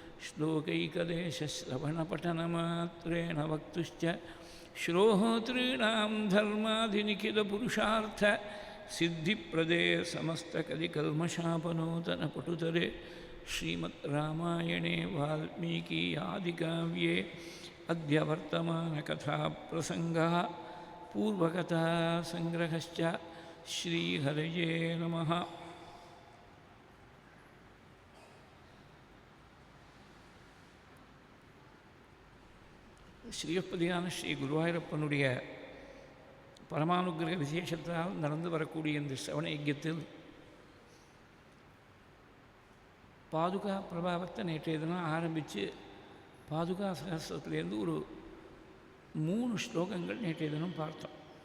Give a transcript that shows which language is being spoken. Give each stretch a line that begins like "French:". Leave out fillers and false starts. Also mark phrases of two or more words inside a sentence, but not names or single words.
Sanskrit: श्लोकैकदेशश्रवणपठनमात्रेण वक्तुश्च श्रोतॄणां धर्माधिनिखिलपुरुषार्थ सिद्धिप्रदे समस्तकलिकल्मषापनोतनपटुतरे श्रीमद् रामायणे वाल्मीकि आदिकाव्ये अद्य वर्तमानकथाप्रसङ्गः पूर्वकथासङ्ग्रहश्च श्रीहरये नमः
Tamil: ஸ்ரீயப்பதியான ஸ்ரீ குருவாயூரப்பனுடைய பரமானுகிரக விசேஷத்தால் நடந்து வரக்கூடிய இந்த சிரவண யஜ்ஞத்தில் பாதுகா பிரபாவத்தை நேற்றைய தினம் ஆரம்பித்து பாதுகா சகஸ்ரத்திலேருந்து ஒரு 3 ஸ்லோகங்கள் நேற்றைய தினம் பார்த்தோம்.